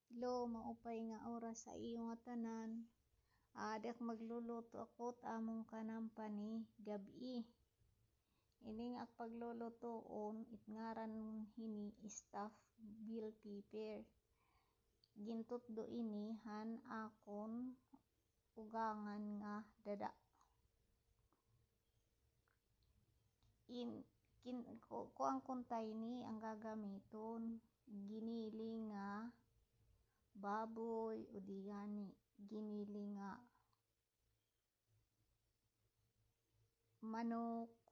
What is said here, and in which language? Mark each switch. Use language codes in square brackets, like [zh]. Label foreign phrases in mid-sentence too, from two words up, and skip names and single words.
[war] Hello, maupay nga oras sa iyo nga tanan. Adak magluluto ako among kanampani gabi. Ini nga paglulutoon itngaran hini [en] stuffed bell pepper. [war] Gintutdo ini han akon ugangan nga dada. Kuang kuntay ni ang gagamiton. Giniling nga baboy o di gani giniling nga manok.